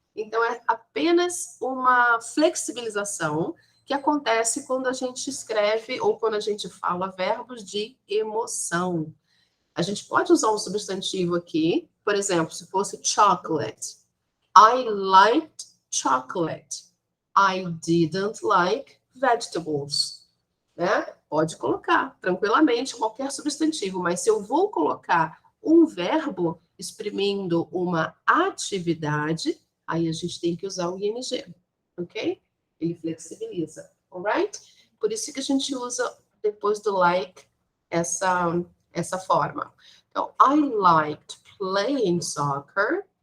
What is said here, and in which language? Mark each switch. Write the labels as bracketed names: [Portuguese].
[Portuguese] Então, é apenas uma flexibilização que acontece quando a gente escreve ou quando a gente fala verbos de emoção. A gente pode usar um substantivo aqui, por exemplo, se fosse chocolate. [English] I liked chocolate. I didn't like vegetables. [Portuguese] Né? Pode colocar tranquilamente qualquer substantivo, mas se eu vou colocar um verbo exprimindo uma atividade, aí a gente tem que usar o ing, ok? Ele flexibiliza, alright? Por isso que a gente usa depois do like essa forma. [English] Então, I liked playing soccer.